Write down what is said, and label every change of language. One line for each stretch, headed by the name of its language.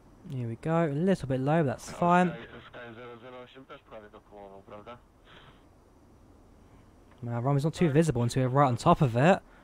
English: Here we go, a little bit low, but that's fine.
Polish: Sky 008 też prawie dokołował, prawda?
English: Our runway's not too visible until we're right on top of it.